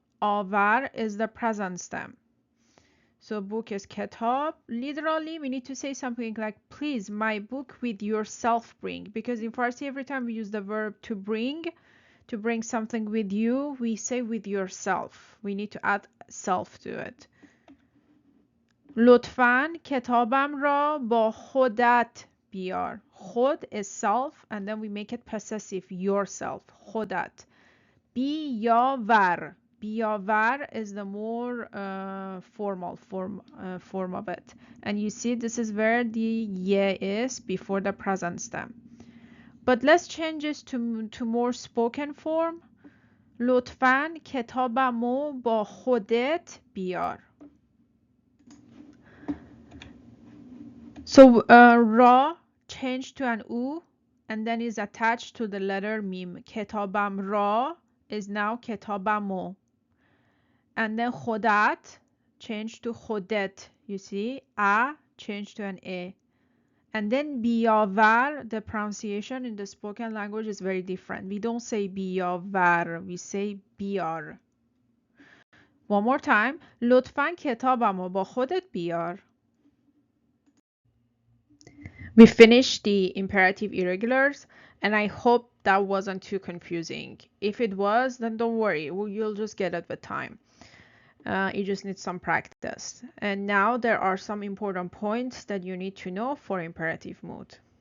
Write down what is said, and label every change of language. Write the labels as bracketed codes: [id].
[en] آور is the present stem. So book is kitab. Literally, we need to say something like, please, my book with yourself bring. Because in Farsi, every time we use the verb to bring something with you, we say with yourself. We need to add self to it. [fa] لطفاً کتابم را با خودت بیار. [en] خود is self, and then we make it possessive, yourself. [fa] خودت. بیاور. [en] بیاور is the more formal form of it. And you see this is where the ye is before the present stem. But let's change this to more spoken form. [fa] لطفاً کتابمو با خودت بیار. [en] So ra changed to an u and then is attached to the letter mim. [fa] کتابم را [en] is now [fa] کتابمو. [en] And then خودت changed to خودت. You see, a changed to an a. And then بیاور, the pronunciation in the spoken language is very different. We don't say بیاور, we say بیار. One more time. [fa] لطفاً کتابمو با خودت بیار. [en] We finished the imperative irregulars, and I hope that wasn't too confusing. If it was, then don't worry, you'll just get it with time. You just need some practice. And now there are some important points that you need to know for imperative mood.